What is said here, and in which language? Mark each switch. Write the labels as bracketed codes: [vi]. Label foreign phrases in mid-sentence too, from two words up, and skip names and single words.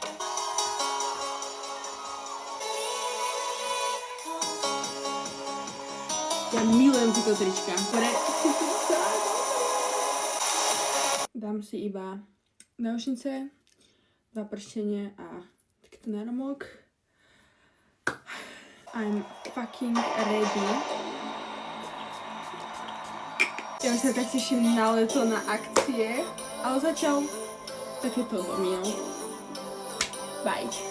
[sk] Ja milujem tieto trička, ktoré dám si iba náušnice, 2 prstenie a takýto náromok. [en] I'm fucking ready. [sk] Ja sa tak teším na leto, na akcie, ale zatiaľ takéto domino. Bye.